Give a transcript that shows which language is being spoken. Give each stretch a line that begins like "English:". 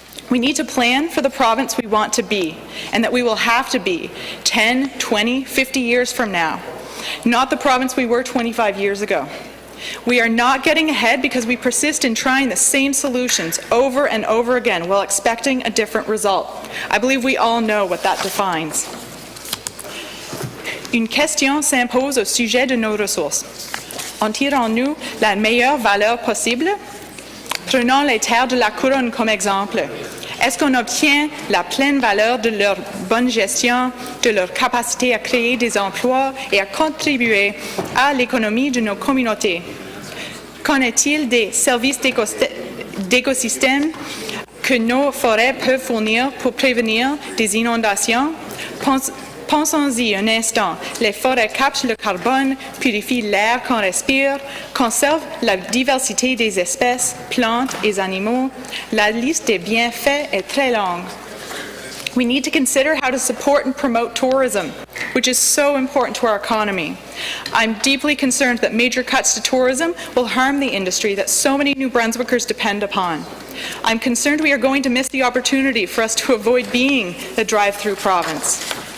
English: We need to plan for the province we want to be, and that we will have to be 10, 20, 50 years from now, not the province we were 25 years ago. We are not getting ahead because we persist in trying the same solutions over and over again while expecting a different result. I believe we all know what that defines.
French: Une question s'impose au sujet de nos ressources. En tirons-nous la meilleure valeur possible? Prenons les terres de la couronne comme exemple. Est-ce qu'on obtient la pleine valeur de leur bonne gestion, de leur capacité à créer des emplois et à contribuer à l'économie de nos communautés? Qu'en est-il des services d'écosystème que nos forêts peuvent fournir pour prévenir des inondations? Pensons-y un instant. Les forêts captent le carbone, purifient l'air qu'on respire, conservent la diversité des espèces, plantes et animaux. La liste des bienfaits est très longue.
English: We need to consider how to support and promote tourism, which is so important to our economy. I'm deeply concerned that major cuts to tourism will harm the industry that so many New Brunswickers depend upon. I'm concerned we are going to miss the opportunity for us to avoid being the drive-through province.